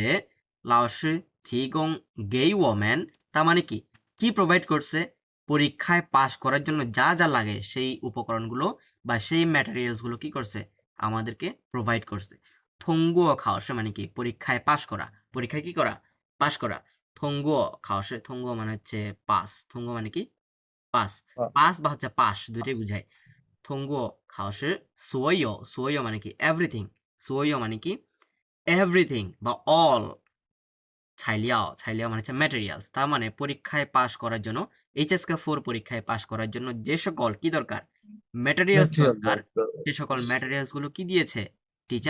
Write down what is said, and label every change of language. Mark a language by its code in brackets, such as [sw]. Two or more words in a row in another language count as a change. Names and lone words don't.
[zh] 老师提供给我们 [bn] তার মানে কি কি প্রোভাইড করছে পরীক্ষায় পাস করার জন্য যা যা লাগে সেই উপকরণগুলো বা সেই ম্যাটেরিয়ালসগুলো কি করছে আমাদেরকে প্রোভাইড করছে [zh] 通过考试 [bn] মানে কি পরীক্ষায় পাস করা পরীক্ষায় কি করা পাস করা [zh] 通过考试 [bn] থঙ্গুও মানে হচ্ছে পাস থঙ্গুও মানে কি পাস পাস বা হচ্ছে পাস দুইটাই বুঝায় [zh] 通过考试所有 [bn] মানে কি everything 所有 মানে কি everything বা all 材料 মানে হচ্ছে ম্যাটেরিয়ালস তার মানে পরীক্ষায় পাশ করার জন্য HSK4 পরীক্ষায় পাশ করার জন্য যে সকল কি দরকার ম্যাটেরিয়ালস Material দরকার দরকার। সে সকল ম্যাটেরিয়ালস গুলো কি দিয়েছে টিচার